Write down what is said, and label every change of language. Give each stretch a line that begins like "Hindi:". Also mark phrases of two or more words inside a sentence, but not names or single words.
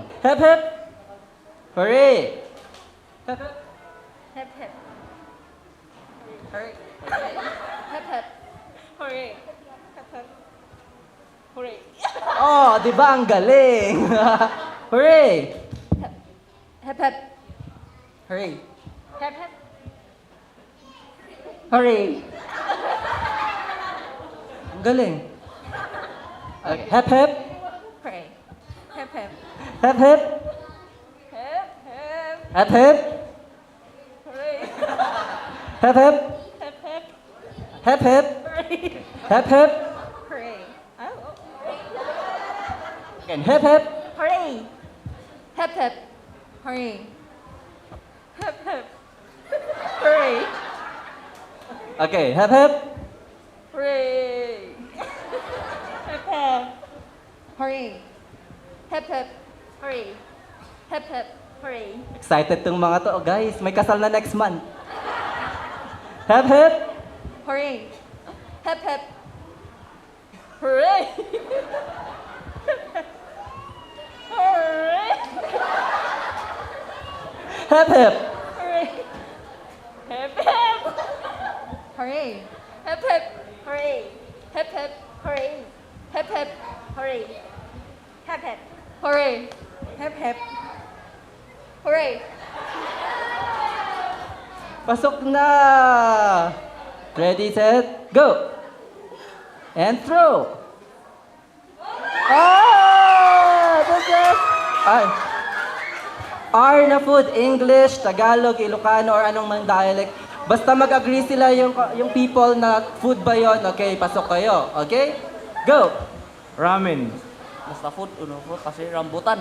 English: Hep hep hooray! Hep hep. Hep hep. Hooray. Hep hep. Hooray. Hep hep. Hooray.
Filipino: Oh, di ba ang galing? Hooray!
English: Hep hep. Hooray. Hep hep.
Filipino: Hooray. Ang galing.
English: Okay. Hep hep. Pray. Hep hep. Hep hep. Hep hep. Hep hep. Hooray. Hep hep. Hep hep. Hep hep. Hooray. Hep hep. Hooray. Again. Hep hep. Hooray. Hep hep. Hooray. Hep hep. Hooray. Okay. Hep hep. Hooray. Hep hep. Hooray. Hep hep. Hooray. Hep hep. Hooray.
Filipino: Excited tong mga to, guys. May kasal na
English: next month. Hep hep. Hooray. Hep hep. Hooray. Hooray. Hep hep. Hooray. Hep hep. Hooray. Hep hep. Hooray. Hep hep. Hooray. Hep hep. Hooray. Hep hep. Hooray. Hep hep. Hooray.
Filipino: Pasok na!
English: Ready, set, go! And throw! Ah! This is... Ay.
Filipino: R na food, English, Tagalog, Ilocano, or anong mang dialect. Basta mag-agree sila yung people na food ba yun. Okay, pasok kayo. Okay? Go! Ramen. Basta food, food kasi rambutan.